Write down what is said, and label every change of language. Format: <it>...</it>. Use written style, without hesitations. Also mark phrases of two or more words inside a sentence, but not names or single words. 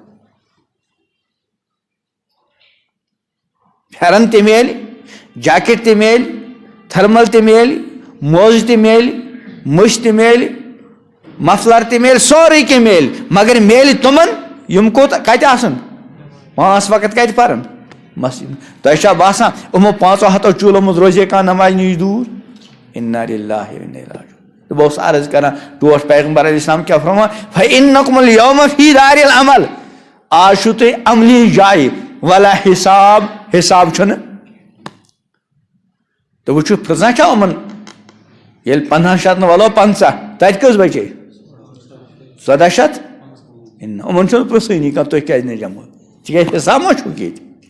<ks>پھیرن تہ میل جاکٹ تہ میل تھرمل تہ میل موزٕ تہ میل مش تہ میل مفلر تہ میل سورُے کینٛہہ میل مگر میل تمن یم کوت کتہِ آسن 5 وقت کتہِ پرن مسجد تۄہہِ چھا باسان یِمو 500 چوٗلو منٛز روزے کانٛہہ نماز نِش دوٗر</ks> <ar>انا للہ و انا الیہ راجعون</ar> <ks>بہٕ اوسُس عرض کران ٹوٹھ پیغمبر علیہ السلام کیٛاہ فرمان</ks> <ar>فإنکم اليوم فی دار العمل</ar> <ks>آز چھُو تُہۍ عملی جایہِ</ks> <ar>ولا حساب</ar> <ks>حساب چھُنہٕ تہٕ وٕچھِو پرٛژھان چھا یِمن ییٚلہِ 1500 نہٕ وَلو 50 تَتہِ کٔژ بچے 1400 یِمن چھُنہٕ پرٛژھٲنی کانٛہہ تُہۍ کیٛازِ نہٕ جمع تِکیٛازِ حساب ما چھُو ییٚتہِ</ks>